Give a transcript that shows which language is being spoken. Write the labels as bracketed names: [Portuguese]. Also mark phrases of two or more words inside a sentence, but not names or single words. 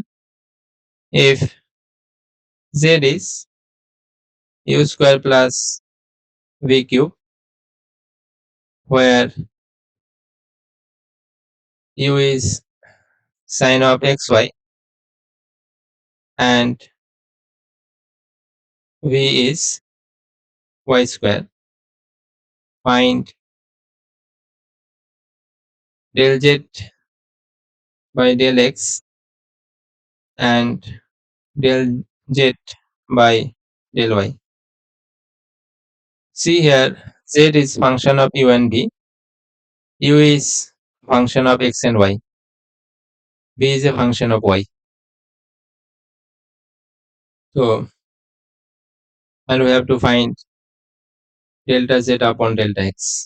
[English] If z is u square plus v cube, where u is sine of xy and v is y square, find del z by del x and del z by del y. See here, z is function of u and v, u is function of x and y. b is a function of y. So, and we have to find delta z upon delta x.